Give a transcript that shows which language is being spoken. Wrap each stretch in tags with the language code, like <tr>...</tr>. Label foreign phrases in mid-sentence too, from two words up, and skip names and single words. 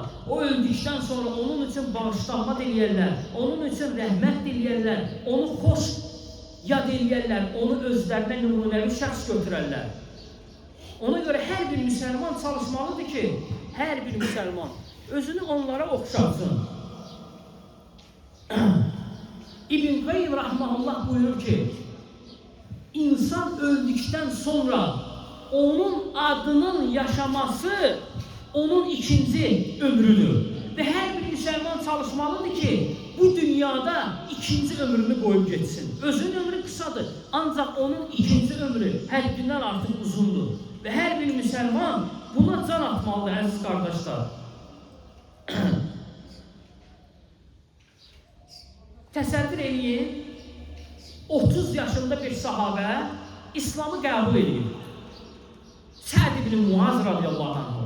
<az>O öldükdən sonra onun üçün bağışlanma diləyərlər, onun üçün rəhmət diləyərlər, onu xoş yad eləyərlər, onu özlərinə nümunəvi şəxs götürərlər. Ona görə hər bir müsəlman çalışmalıdır ki, hər bir müsəlman özünü onlara oxşatsın. İbn Qayyim rahmehullah buyurur ki,</az> <tr>İnsan öldükten sonra</tr> <az>onun adının yaşaması onun ikinci ömrüdür.</az> <tr>Ve her bir Müslüman çalışmalıdır ki bu dünyada ikinci ömrünü koyup geçsin. Özünün ömrü kısadır. Ancak onun ikinci ömrü her günden artık uzundur. Ve her bir Müslüman buna can atmalıdır</tr> <az>əziz qardaşlar. Təsəvvür eləyin, 30 yaşında bir sahabə İslamı qəbul edir. Səd ibn Muaz</az> <ar>رضي الله عنه.</ar>